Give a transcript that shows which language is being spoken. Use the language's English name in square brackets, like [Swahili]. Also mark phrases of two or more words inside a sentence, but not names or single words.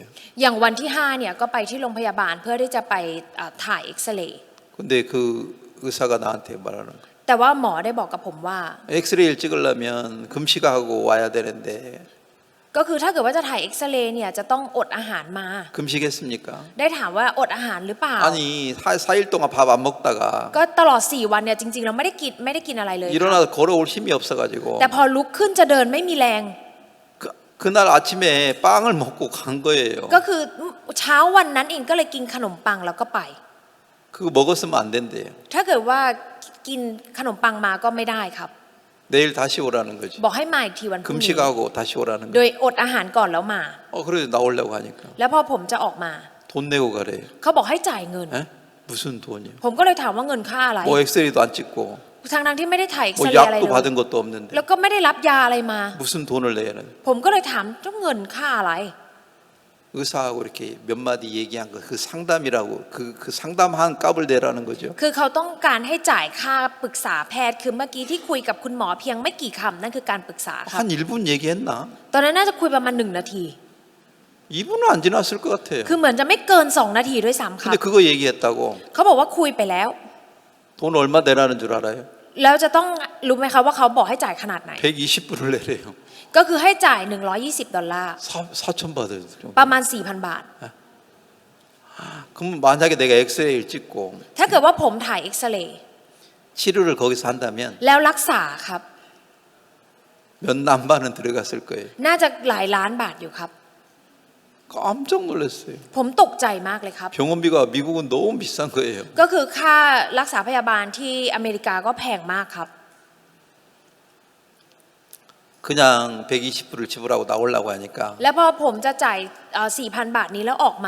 [Thai] อย่างวันที่5เนี่ยก็ไปที่โรงพยาบาลเพื่อที่จะไปถ่ายเอ็กซเรย์ [Korean] 근데 그 의사가 나한테 말하는 거예요. [Thai] แต่ว่าหมอได้บอกกับผมว่า [Korean] 엑스레이를 찍으려면 금식하고 와야 되는데 [Thai] ก็คือถ้าเกิดว่าจะถ่ายเอ็กซเรย์เนี่ยจะต้องอดอาหารมา [Korean] 금식했습니까? [Thai] ได้ถามว่าอดอาหารหรือเปล่า [Korean] 아니 4일 동안 밥 안 먹다가 [Thai] ก็ตลอด4 วันเนี่ยจริงๆเราไม่ได้กินอะไรเลยครับ [Korean] 일어나서 걸어올 힘이 없어가지고 [Thai] แต่พอลุกขึ้นจะเดินไม่มีแรง [Korean] 그날 아침에 빵을 먹고 간 거예요. [Thai] ก็คือเช้าวันนั้นเองก็เลยกินขนมปังแล้วก็ไป [Korean] 그거 먹었으면 안 된대요. [Thai] ถ้าเกิดว่ากินขนมปังมาก็ไม่ได้ครับ [Korean] 내일 다시 오라는 거지. [Thai] บอกให้มาอีกทีวันพรุ่งนี้ [Korean] 금식하고 다시 오라는 [Thai] โด [Korean] 거. [Thai] ยอดอาหารก่อนแล้วมา [Korean] 그래도 나오려고 하니까 [Thai] แล้วพอผมจะออกมา [Korean] 돈 내고 가래요. [Thai] เขาบอกให้จ่ายเงิน [Korean] 에? 무슨 돈이요? [Thai] ผมก็เลยถามว่าเงินค่าอะไร [Korean] 뭐 엑스레이도 안 찍고 [Thai] ทั้งที่ไม่ได้ถ่ายเอ็กซ [Korean] 뭐 [Thai] เรย์อะไร [Korean] 약도 [Thai] เลย [Korean] 받은 것도 없는데 [Thai] แล้วก็ไม่ได้รับยาอะไรมา [Korean] 무슨 돈을 내야 하는? [Thai] ผมก็เลยถามเจ้าเงินค่าอะไร [Korean] 의사하고 이렇게 몇 마디 얘기한 거 그 상담이라고 그 상담한 값을 내라는 거죠. [Thai] คือเขาต้องการให้จ่ายค่าปรึกษาแพทย์คือเมื่อกี้ที่คุยกับคุณหมอเพียงไม่กี่คำนั่นคือการปรึกษาครับ [Korean] 한 1분 얘기했나? [Thai] ตอนนั้นน่าจะคุยประมาณ1 นาที [Korean] 2분은 안 지났을 것 같아요. [Thai] คือเหมือนจะไม่เกิน2 นาทีด้วยซ้ำครับ [Korean] 근데 그거 얘기했다고 [Thai] เขาบอกว่าคุยไปแล้ว [Korean] 돈 얼마 내라는 줄 알아요? [Thai] แล้วจะต้องรู้ไหมคะว่าเขาบอกให้จ่ายขนาดไหน [Korean] 120불을 내래요. [Thai] ก็คือให้จ่าย$120 [Korean] 4천 받아요. [Thai] ประมาณ 4,000 บาท [Korean] 그럼 만약에 내가 엑스레이를 찍고 [Thai] ถ้าเกิดว่าผมถ่ายเอ็กซเรย์ [Korean] 치료를 거기서 한다면 [Thai] แล้วรักษาครับ [Korean] 몇 남반은 들어갔을 거예요. [Thai] น่าจะหลายล้านบาทอยู่ครับ [Korean] 깜짝 놀랐어요. [Thai] ผมตกใจมากเลยครับ [Korean] 병원비가 미국은 너무 비싼 거예요. [Thai] ก็คือค่ารักษาพยาบาลที่อเมริกาก็แพงมากครับ [Korean] 그냥 120불을 지불하고 나오려고 하니까 [Thai] แล้วพอผมจะจ่าย 4,000 บาทนี้แล้วออกมา